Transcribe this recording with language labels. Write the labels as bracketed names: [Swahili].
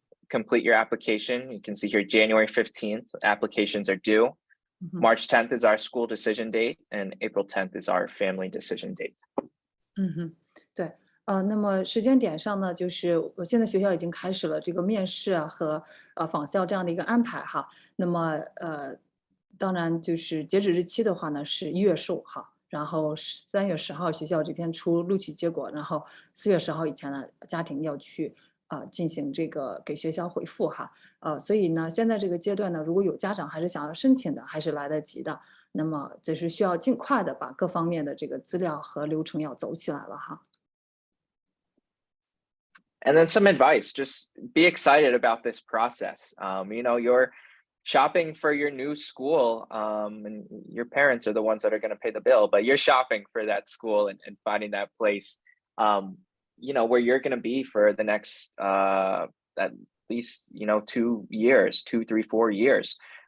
[English] Complete your application. You can see here January 15th, applications are due. March 10th is our school decision date, and April 10th is our family decision date. [Chinese] 对。那么时间点上呢，就是现在学校已经开始了这个面试和访校这样的一个安排哈。那么当然就是截止日期的话呢是1月15号，然后3月10号学校这边出录取结果，然后4月10号以前呢家庭要去进行这个给学校回复哈。所以呢现在这个阶段呢，如果有家长还是想要申请的，还是来得及的。那么只是需要尽快的把各方面的这个资料和流程要走起来了哈。 [English] And then some advice, just be excited about this process. You're shopping for your new school, and your parents are the ones that are going to pay the bill, but you're shopping for that school and finding that place, where you're going to be for the next, at least, 2 years, 2, 3, 4 years.